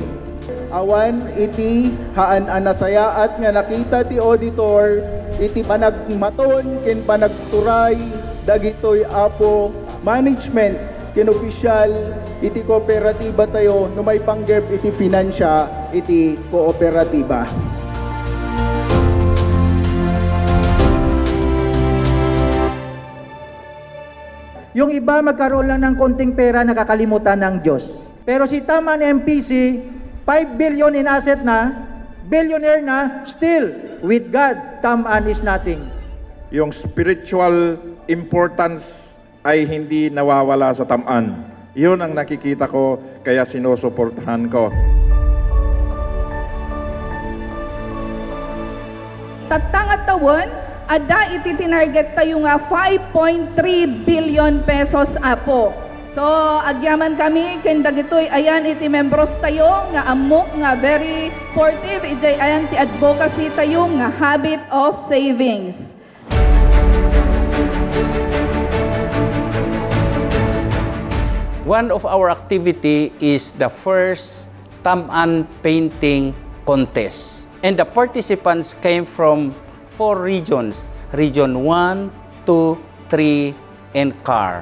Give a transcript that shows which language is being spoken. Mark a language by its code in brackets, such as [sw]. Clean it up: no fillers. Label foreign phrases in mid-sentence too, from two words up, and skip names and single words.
[ilo] Awan iti haan anasayaat nga nakita ti auditor iti panagmaton ken panagturay dagitoy apo management ken opisyal iti kooperatiba tayo no may panggep iti finansya iti kooperatiba. [tl] Yung iba magkaroon lang ng konting pera, nakakalimutan ng Diyos. Pero si Taman MPC, 5 [en] billion in asset [tl] na, billionaire na, [en] still, with God, Taman is nothing. [tl] Yung [en] spiritual importance [tl] ay hindi nawawala sa Taman. Yun ang nakikita ko, kaya sinusuportahan ko. [ilo] Tatangat tawon, ada iti tinarget tayo nga 5.3 billion pesos apo. So, agyaman kami, ken dagitoy ayan iti membros tayo, nga amok, nga [en] very supportive, [ilo] ijay ayan ti advocacy tayo, nga [en] habit of savings. One of our activity is the first Taman Painting Contest. And the participants came from 4 regions, Region 1, 2, 3, and CAR.